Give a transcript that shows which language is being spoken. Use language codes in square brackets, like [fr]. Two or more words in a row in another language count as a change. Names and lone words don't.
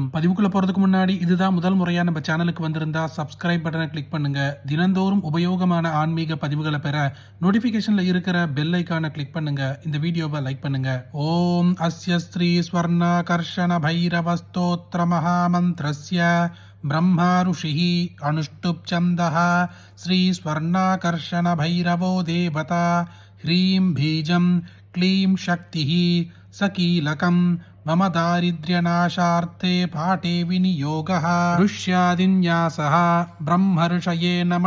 [ta] பதிவுக்குள்ள போறதுக்கு முன்னாடி இதுதான் முதல் முறையா நம்ம சேனலுக்கு வந்திருந்தா [en] subscribe button [ta] கிளிக் பண்ணுங்க. தினந்தோறும் உபயோகமான ஆன்மீக பதிவுகளை பெற நோட்டிபிகேஷன்ல இருக்கிற [en] bell icon [ta] கிளிக் பண்ணுங்க. இந்த வீடியோவை லைக் பண்ணுங்க. [sa] ॐ अस्य श्री स्वर्णाकर्षण भैरव स्तोत्र महामन्त्रस्य ब्रह्मा ऋषिः अनुष्टुप् छन्दः श्री स्वर्णाकर्षण भैरवो देवता ह्रीं बीजं क्लीं शक्तिः सकीलकं मम दारिद्र्यनाशार्थे पाठे विनियोगः ऋष्यादिन्यासः ब्रह्मर्षये नमः